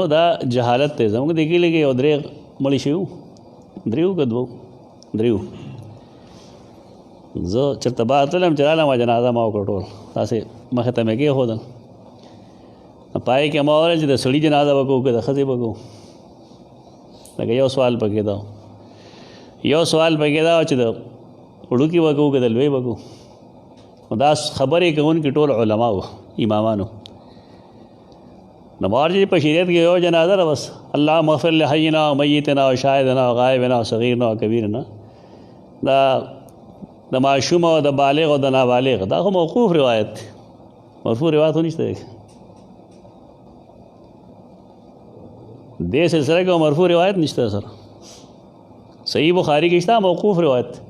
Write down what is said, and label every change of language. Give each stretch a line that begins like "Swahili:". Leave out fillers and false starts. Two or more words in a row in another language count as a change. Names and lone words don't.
Pashto: دا جهالت دی زموږ دې کلي کې یو درې مړي شوي، درې که دوه دریو زه چېرته بار تلم چې رالم جنازه ما وکړه ټول داسې مخې ته مې کېښودل پای کې ما وویل چې د سړي جنازه به کوو که د ښځې به کوو لکه یو سوال پکې دا چې د وړوکي به کوو که د لوی به کوو دا خبرې کوونکي ټول علما وو امامانو نو مارجي په شریعت کې یو جنازه ده بس
Arabic: اللهم اغفر لحینا و میتنا و شاهدنا و غائبنا و صغیرنا و کبیرنا
Pashto: دا د معشوم او د بالغ او د نابالغ دا خو موقوف روایت دی مرفوع روایت خو نشته دې سلسله کې مرفوع روایت نشته سره صحیح بخاری کې شته موقوف روایت